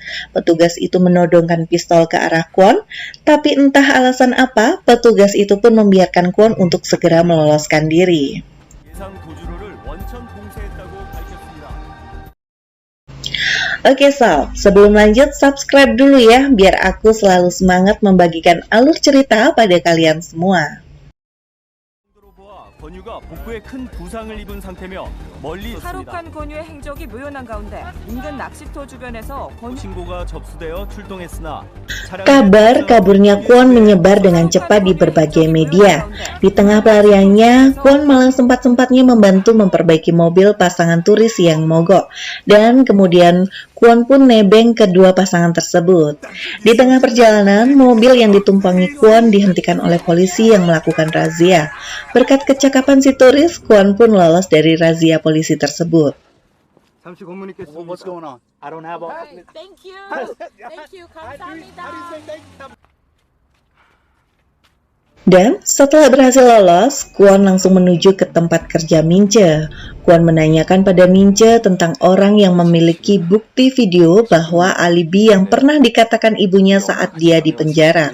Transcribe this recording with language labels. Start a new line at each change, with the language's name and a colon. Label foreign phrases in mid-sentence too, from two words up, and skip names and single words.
Indonesian: Petugas itu menodongkan pistol ke arah Kwon, tapi entah alasan apa, petugas itu pun membiarkan Kwon untuk segera meloloskan diri. Oke Sal, sebelum lanjut subscribe dulu ya, biar aku selalu semangat membagikan alur cerita pada kalian semua.
Korean: 권유가 복부에 큰 부상을 입은 상태며 멀리 있습니다. 탈옥한 권유의 행적이 묘연한 가운데 인근 낚시터 주변에서 신고가 접수되어 출동했으나
Indonesian: Kabar kaburnya Kwon menyebar dengan cepat di berbagai media. Di tengah pelariannya, Kwon malah sempat-sempatnya membantu memperbaiki mobil pasangan turis yang mogok. Dan kemudian Kwon pun nebeng kedua pasangan tersebut. Di tengah perjalanan, mobil yang ditumpangi Kwon dihentikan oleh polisi yang melakukan razia. Berkat kecakapan si turis, Kwon pun lolos dari razia polisi tersebut.
Korean: 잠시 고문 있겠습니다.
English: What's going on? I don't have a... Thank you. Thank you.
Korean: 감사합니다.
Indonesian: Dan setelah berhasil lolos, Kwon langsung menuju ke tempat kerja Minche. Kwon menanyakan pada Minche tentang orang yang memiliki bukti video bahwa alibi yang pernah dikatakan ibunya saat dia di penjara.